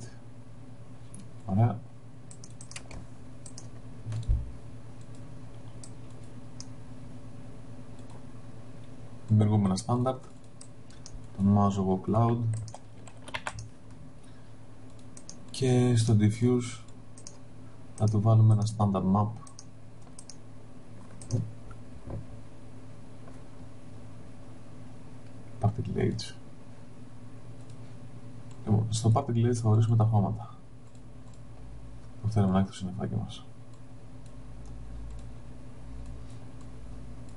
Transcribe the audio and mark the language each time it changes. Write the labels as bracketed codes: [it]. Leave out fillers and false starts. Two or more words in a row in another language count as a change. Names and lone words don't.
[el] Ωραία. Δημιουργούμε ένα standard. Το ονομάζω εγώ cloud. Και στο diffuse θα του βάλουμε ένα [en] standard map. Particle edge. [el] Λοιπόν, στο [en] particle edge [el] θα ορίσουμε τα χώματα που θέλουμε να έχει το συννεφάκι μας.